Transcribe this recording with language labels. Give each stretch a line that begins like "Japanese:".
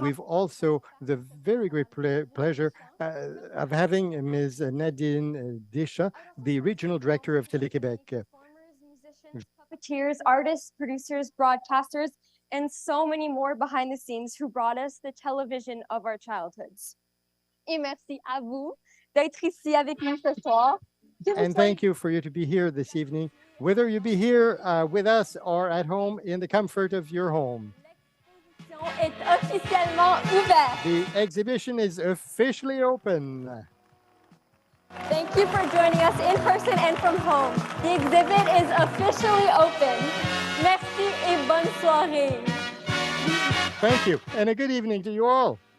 English: We've also the very great pleasure of having Ms. Nadine Deschamps, the regional director of Télé-Québec. performers, musicians, puppeteers, artists, producers, broadcasters, and so many more behind the scenes who brought us the television of our childhoods.
French: Et merci à vous d'être ici avec nous ce soir.
English: And thank you for you to be here this evening, whether you be here with us or at home in the comfort of your home.
French: est officiellement ouvert.
English: The exhibition is officially open. Thank you for joining us in person and from home. The exhibit is officially open.
French: Merci et bonne soirée.
English: Thank you, and a good evening to you all.